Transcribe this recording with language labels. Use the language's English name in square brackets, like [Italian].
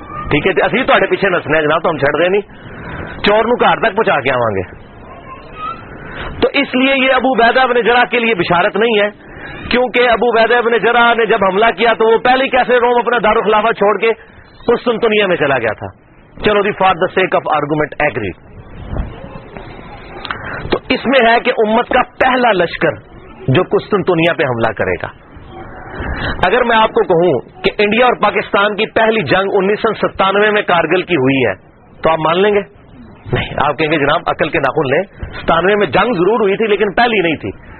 [Punjabi] ٹھیک ہے، اسی تھوڑے پیچھے نسنے جناب، تو ہم چھڑ دیں نہیں، چور نو گھر تک پہنچا کے آواں گے. [Urdu] تو اس لیے یہ ابو عبیدہ ابن جرح کے لیے بشارت نہیں ہے، کیونکہ ابو عبیدہ ابن جرح نے جب حملہ کیا تو وہ پہلے کیسے روم اپنا دارالخلافہ چھوڑ کے قسطنطنیہ میں چلا گیا تھا. [English] چلو the for the sake of argument agree. [Urdu] تو اس میں ہے کہ امت کا پہلا لشکر جو قسطنطنیہ پہ حملہ کرے گا. اگر میں آپ کو کہوں کہ انڈیا اور پاکستان کی پہلی جنگ 1997 میں کارگل کی ہوئی ہے تو آپ مان لیں گے؟ نہیں. آپ کہیں گے جناب عقل کے ناخن لیں، 97 میں جنگ ضرور ہوئی تھی لیکن پہلی نہیں تھی.